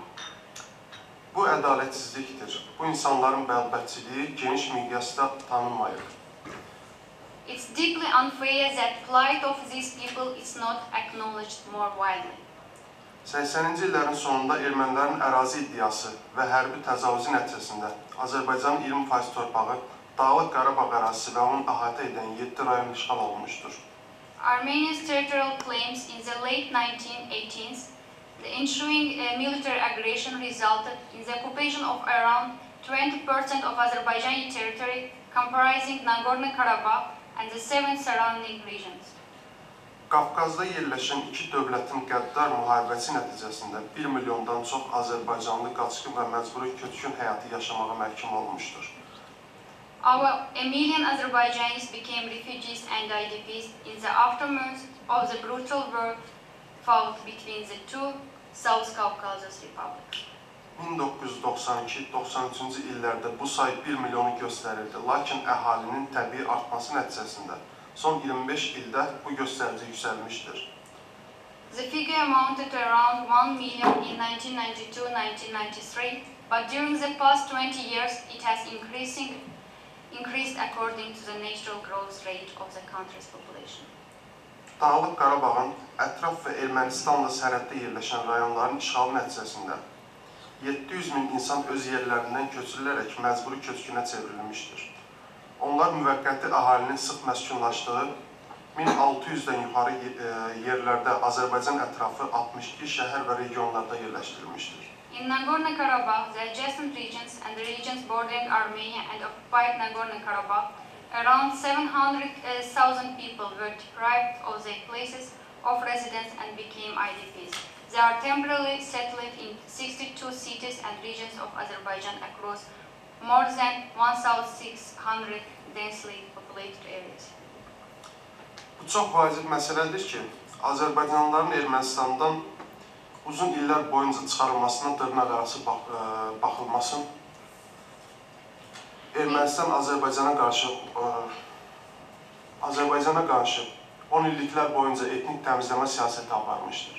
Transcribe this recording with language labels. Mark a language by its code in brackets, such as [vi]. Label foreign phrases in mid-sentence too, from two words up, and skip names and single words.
[az] Bu ədalətsizlikdir. Bu insanların bəlbətçiliyi geniş miqyasda tanınmayır. [en] It's deeply unfair that plight of these people is not acknowledged more widely. [az] 80-ci illərin sonunda ermənilərin ərazi iddiası və hərbi təcavüzü nəticəsində Azərbaycanın 20% torpağı Dağlıq Qarabağ ərazisi və onun əhatə edən 7 rayon işğal olunmuşdur. [en] Armenia's territorial claims in the late 1918s, the ensuing military aggression resulted in the occupation of around 20% of Azerbaijani territory comprising Nagorno-Karabakh and the 7 surrounding regions. [az] Qafqazda yerləşən iki dövlətin qəddar müharibəsi nəticəsində 1 milyondan çox Azərbaycanlı qaçqın və məcburi köçkün həyatı yaşamağa məhkum olmuşdur. [en] A million Azerbaijanis became refugees and IDPs in the aftermath of the brutal war fought between the two South Caucasus republics. [az] 1992-93-cü illərdə bu say 1 milyonu göstərirdi, lakin əhalinin təbii artması nəticəsində son 25 ildə bu göstərici yüksəlmişdir. [en] The figure amounted to around 1 million in 1992-1993, but during the past 20 years it has increased according to the natural growth rate of the country's population. [az] Dağlıq Qarabağın ətraf və Ermənistanla sərhəddə yerləşən rayonların işğalı nəticəsində 700 min insan öz yerlərindən köçürülərək məcburi köçkünə çevrilmişdir. Onlar müvəqqəti əhalinin sıx məskunlaşdığı 1600-dən yuxarı yerlərdə Azərbaycan ətrafı 62 şəhər və regionlarda yerləşdirilmişdir. [en] In Nagorno-Karabakh, the adjacent regions and the regions bordering Armenia and occupied Nagorno-Karabakh, around 700,000 people were deprived of their places of residence and became IDPs. They are temporarily settled in 62 cities and regions of Azerbaijan across more than 1,600 densely populated areas. [az] Bu çox vacib məsələdir ki, Azərbaycanlıların Ermənistandan uzun illər boyunca çıxarılmasına dırnaqarası baxılmasın. Ermənistan Azərbaycana qarşı 10 illiklər boyunca etnik təmizləmə siyasəti aparmışdır.